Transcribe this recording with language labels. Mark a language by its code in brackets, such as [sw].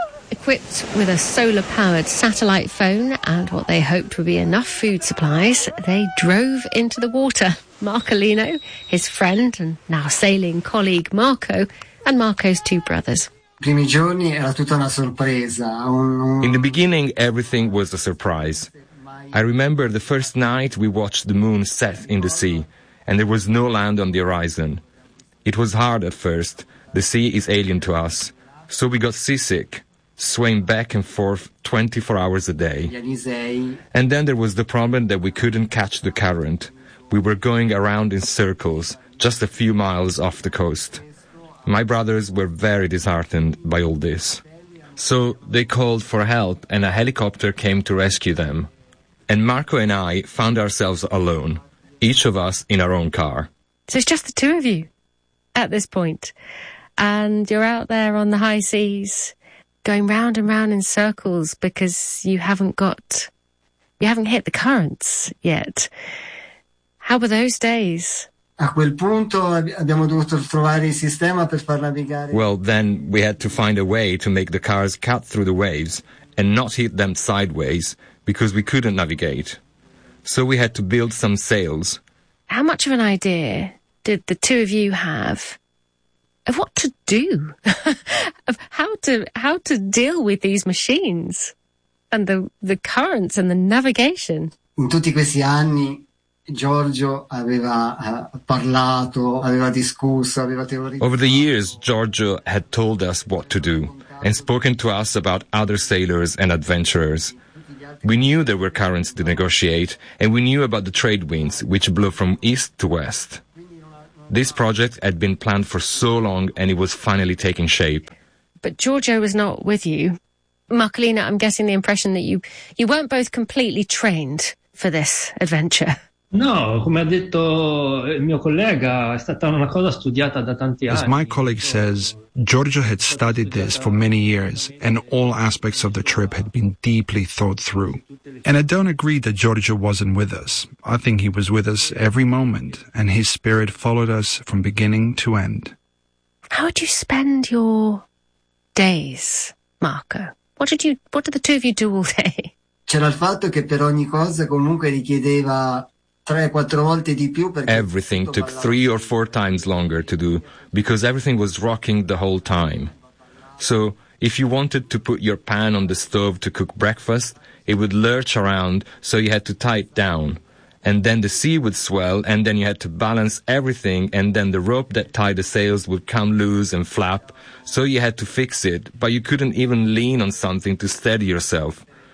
[en] Equipped with a solar-powered satellite phone and what they hoped would be enough food supplies, they drove into the water. Marcolino, his friend and now sailing colleague Marco, and Marco's two brothers. [it] primi giorni era tutta una sorpresa. [en] In the beginning, everything was a surprise. I remember the first night we watched the moon set in the sea, and there was no land on the horizon. It was hard at first. The sea is alien to us. So we got seasick, swaying back and forth 24 hours a day. And then there was the problem that we couldn't catch the current. We were going around in circles, just a few miles off the coast. My brothers were very disheartened by all this. So they called for help and a helicopter came to rescue them. And Marco and I found ourselves alone, each of us in our own car. So it's just the two of you at this point. And you're out there on the high seas, going round and round in circles because you haven't hit the currents yet. How were those days? [it] A quel punto abbiamo dovuto trovare il sistema per far navigare. [en] Well, then we had to find a way to make the cars cut through the waves and not hit them sideways because we couldn't navigate. So we had to build some sails. How much of an idea did the two of you have of what to do? Of how to deal with these machines and the currents and the navigation? [it] In tutti questi anni Giorgio aveva parlato, aveva discusso, aveva teorizzato. [en] Over the years, Giorgio had told us what to do and spoken to us about other sailors and adventurers. We knew there were currents to negotiate, and we knew about the trade winds, which blew from east to west. This project had been planned for so long, and it was finally taking shape. But Giorgio was not with you. Marcolina, I'm getting the impression that you weren't both completely trained for this adventure. [it] No, come ha detto il mio collega, è stata una cosa studiata da tanti anni. [en] As my colleague says, Giorgio had studied this for many years and all aspects of the trip had been deeply thought through. And I don't agree that Giorgio wasn't with us. I think he was with us every moment and his spirit followed us from beginning to end. How did you spend your days, Marco? What did the two of you do all day? [it] C'era il fatto che per ogni cosa comunque richiedeva. [en] Everything took 3 or 4 times longer to do because everything was rocking the whole time. So if you wanted to put your pan on the stove to cook breakfast, it would lurch around, so you had to tie it down. And then the sea would swell, and then you had to balance everything, and then the rope that tied the sails would come loose and flap, so you had to fix it, but you couldn't even lean on something to steady yourself.